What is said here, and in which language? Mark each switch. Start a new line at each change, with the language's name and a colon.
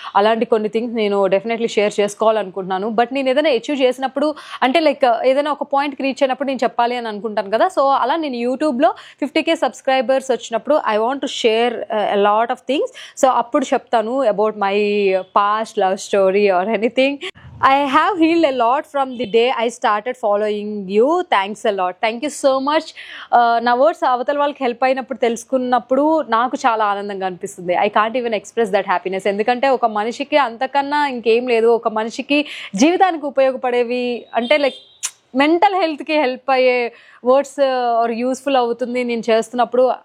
Telugu: అలాంటి కొన్ని థింగ్స్ నేను డెఫినెట్లీ షేర్ చేసుకోవాలనుకుంటున్నాను. బట్ నేను ఏదైనా అచీవ్ చేసినప్పుడు, అంటే లైక్ ఏదైనా ఒక పాయింట్కి రీచ్ అయినప్పుడు నేను చెప్పాలి అని అనుకుంటాను కదా. సో అలా నేను యూట్యూబ్లో 50K సబ్స్క్రైబర్స్ వచ్చినప్పుడు
English: I want to share a lot of things. So
Telugu: అప్పుడు చెప్తాను
English: About my past love story or anything. I have healed a lot from the day I started following you. Thanks a lot. Thank you so much.
Telugu: నా words అవతల వాళ్ళకి help అయినప్పుడు తెలుసుకున్నప్పుడు నాకు చాలా ఆనందంగా అనిపిస్తుంది.
English: I can't even express that happiness.
Telugu: ఎందుకంటే ఒక మనిషికి అంతకన్నా ఇంకేం లేదు. ఒక మనిషికి జీవితానికి ఉపయోగపడేవి అంటే లైక్ మెంటల్ హెల్త్కి హెల్ప్ అయ్యే వర్డ్స్ ఆర్ యూస్ఫుల్ అవుతుంది నేను చేస్తున్నప్పుడు.